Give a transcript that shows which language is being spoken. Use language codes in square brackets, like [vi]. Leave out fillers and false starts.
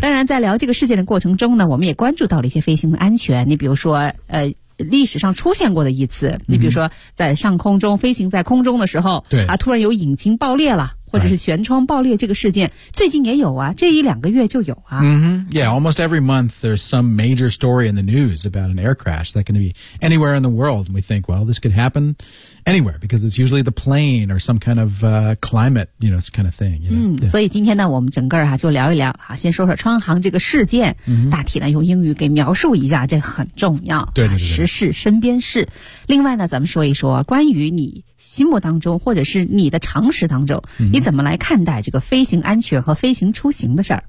[zh] 当然，在聊这个事件的过程中呢，我们也关注到了一些飞行的安全，你比如说历史上出现过的一次，你比如说在上空中、mm-hmm. 飞行在空中的时候，对啊，突然有引擎爆裂了，或者是舷窗爆裂，这个事件、right. 最近也有啊，这一两个月就有啊。 Mm-hmm. [en] Yeah, almost every month there's some major story in the news about an air crash that can be anywhere in the world. And we think, well, this could happen anywhere because it's usually the plane or some kind of climate, you know, kind of thing. You know? 嗯， yeah. [zh] 所以今天呢，我们整个啊就聊一聊啊，先说说川航这个事件， mm-hmm. 大体呢用英语给描述一下，这很重要。对对 对, 对、啊。实事身边事。另外呢，咱们说一说关于你心目当中或者是你的常识当中， mm-hmm. 你怎么来看待这个飞行安全和飞行出行的事儿？